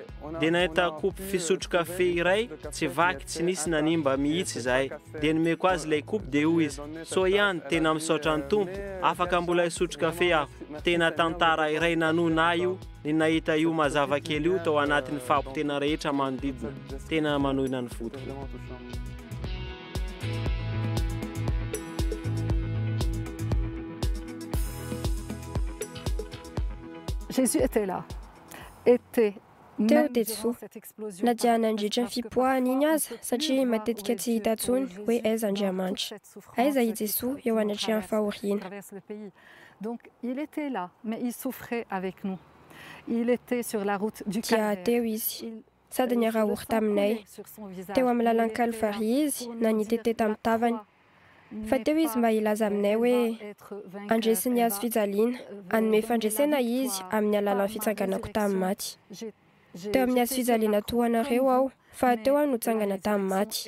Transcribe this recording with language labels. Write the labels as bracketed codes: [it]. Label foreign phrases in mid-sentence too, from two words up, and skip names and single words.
[mg] Dia nahita kopy fisotro kafe iray tsy vaky tsy nisy nanimba mihitsy izahay. Dia nomeko azy ilay kopy dia hoy izy, so ihany tena misaotra ny tompo, afaka mbola hisotro kafe aho. Tena tantara iray nanona io, ny nahita io mazava kely io tao anatin'ny fampitena rehetra manodidina. Tena manohina ny fotoko. [fr] Jésus était là. Était [mg] teo Jesosy na dia nandritra ny fipoahany iny aza satria matetika tsy hita tsony hoe aiza Andriamanitra, aiza i Jesosy eo anatrehan'ny fahoriana. [fr] Donc il était là, mais il souffrait avec nous. Il était sur la route du Calvaire. [mg] Dia teo izy sady niarahory taminay, teo amin'ny lalan'ny Kalvari izy na nitete tamin'ny tavany. Fa teo izy mba hilaza aminay hoe andresiny azy fijaliana, hanome fandresena izy amin'ny alalan'ny fitsanganako tamin'ny maty. Teo amin'ny azy fijaliana toanareo aho, fa teo aho no tsangana tamin'ny maty.